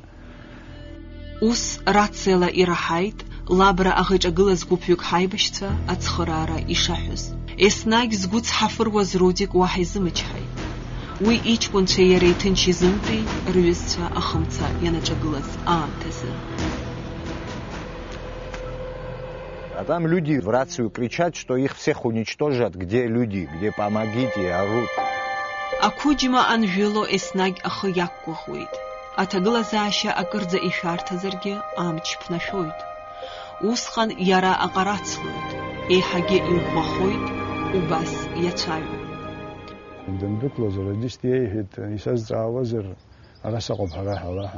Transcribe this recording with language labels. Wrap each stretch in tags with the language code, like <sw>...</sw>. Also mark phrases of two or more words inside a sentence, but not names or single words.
<ab>Ус рациала ираҳаит Лабра аӷеиҿагылаз гәыԥҩык ҳаибашьцәа ацхыраара ишаҳәыз. Еснагь згәы цҳафыруаз Рудик уаҳа изымычҳаит. Уи иҷкәынцәа иареи ҭынч изымтәеи рҩызцәа ахымца ианаҿагылаз аамҭазы.</ab> <ru>А там люди в рацию кричат, что их всех уничтожат. Где люди? Где помогите? Орут.</ru> <ab>Ақәыџьма анжәыло еснагь ахы иақәгәыӷуеит. Аҭагылазаашьа акырӡа ишәарҭазаргьы амч ԥнашәоит. Усҟан иара аҟарацлоит, еиҳагьы иӷәӷәахоит, убас иацәаҩуп. Дандәықәлоз радист иеиҳәеит, исазҵаауазар ара саҟоуп ҳара ҳалаҳа.</ab>